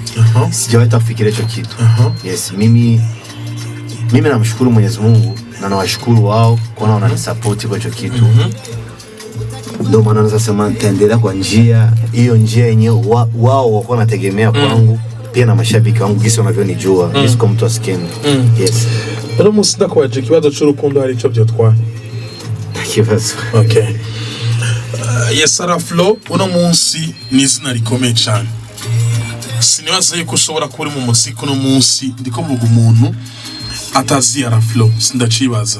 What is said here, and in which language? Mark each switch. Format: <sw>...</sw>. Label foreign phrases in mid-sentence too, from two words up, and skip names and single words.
<sw>Sijawahi kufikiria hicho kitu. Yes, mimi namshukuru Mwenyezi Mungu na nawashukuru wao kwa wananisupport kwa hicho kitu. Ndio maana naweza sema nitaendelea kwa njia yenyewe wao wako wanategemea kwangu, pia na mashabiki wangu gisi wanavyonijua. Yes, kwa mtu asikeni. Yes.</sw> <rn>Uno munsi ndakwaje kibazo cy'urukundo hari ico byotwaye? Kibazo. Okay. Yes, Araflo uno munsi ni izina rikomeye cyane. Sinibaza yuko ushobora kuba uri mu muziki uno munsi ndiko mvuga umuntu atazi Araflo, sindacibaza.</rn>